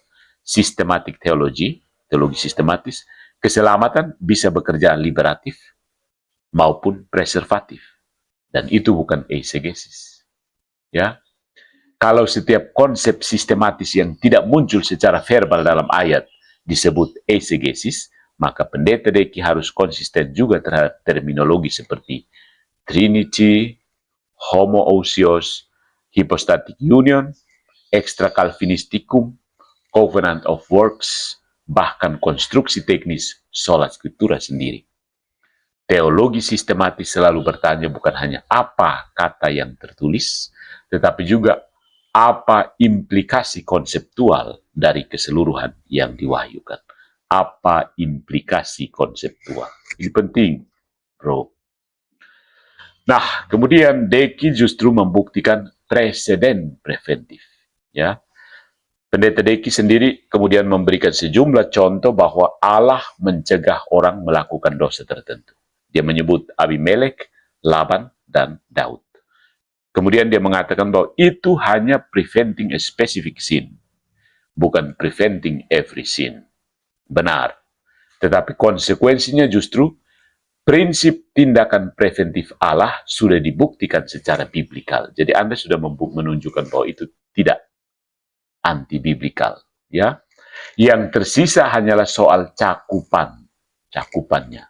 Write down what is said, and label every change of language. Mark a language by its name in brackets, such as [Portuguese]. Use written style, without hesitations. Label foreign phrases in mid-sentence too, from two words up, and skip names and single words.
[Indonesian] Sistematik teologi sistematis, keselamatan bisa bekerja liberatif maupun preservatif. Dan itu bukan eisegesis. Ya. Kalau setiap konsep sistematis yang tidak muncul secara verbal dalam ayat disebut eisegesis, maka pendeta Deki harus konsisten juga terhadap terminologi seperti Trinity, Homoousios, [English] Hypostatic Union, [Latin] Extra Calvinisticum, [English] Covenant of Works, [Indonesian] bahkan konstruksi teknis [Latin] sola scriptura [Indonesian] sendiri. Teologi sistematis selalu bertanya bukan hanya apa kata yang tertulis, tetapi juga apa implikasi konseptual dari keseluruhan yang diwahyukan. Apa implikasi konseptual? Ini penting, bro. Nah, kemudian Deki justru membuktikan preseden preventif. Ya, Pendeta Deki sendiri kemudian memberikan sejumlah contoh bahwa Allah mencegah orang melakukan dosa tertentu. Dia menyebut Abimelek, Laban, dan Daud. Kemudian dia mengatakan bahwa itu hanya [English] preventing a specific sin, [Indonesian] bukan [English] preventing every sin. [Indonesian] Benar. Tetapi konsekuensinya justru prinsip tindakan preventif Allah sudah dibuktikan secara biblikal. Jadi Anda sudah menunjukkan bahwa itu tidak anti-biblikal, ya. Yang tersisa hanyalah soal cakupannya.